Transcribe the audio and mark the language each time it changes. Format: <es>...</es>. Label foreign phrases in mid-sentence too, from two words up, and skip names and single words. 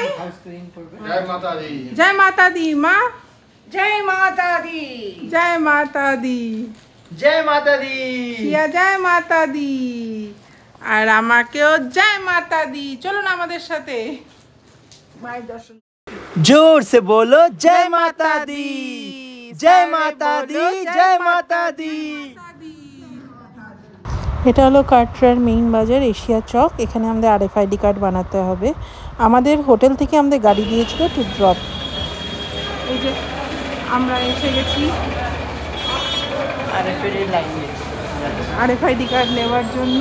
<hi>जय माता दी। जय माता दी मा। जय माता दी। जय माता दी। जय माता दी। शिया जय माता दी।</hi> <bn>আর আমাকেও</bn> <hi>जय माता दी।</hi> <bn>চলুন আমাদের সাথে মায়ের দর্শন।</bn> <hi>जोर से बोलो जय माता दी। जय माता दी। जय माता दी।</hi> <bn>এটা হলো কাটরার মেইন বাজার, এশিয়া চক। এখানে আমাদের RFID কার্ড বানাতে হবে। আমাদের হোটেল থেকে আমাদের গাড়ি দিয়েছিল</bn> <en>to drop.</en> <bn>এই যে আমরা এসে গেছি RFID কার্ড নেওয়ার জন্য।</bn>